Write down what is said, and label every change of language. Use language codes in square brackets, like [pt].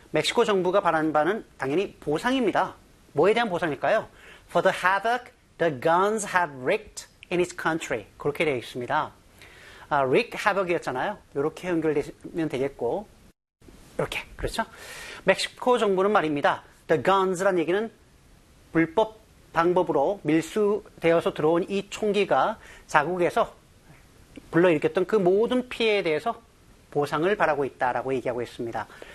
[ko] 멕시코 정부가 바라는 바는 당연히 보상입니다. 뭐에 대한 보상일까요? [en] For the havoc the guns have wreaked in its country. [ko] 그렇게 되어 있습니다. [en] Wreak havoc [ko] 이었잖아요. 이렇게 연결되면 되겠고. 이렇게. 그렇죠? 멕시코 정부는 말입니다. The guns란 얘기는 불법 방법으로 밀수되어서 들어온 이 총기가 자국에서 불러일으켰던 그 모든 피해에 대해서 보상을 바라고 있다라고 얘기하고 있습니다.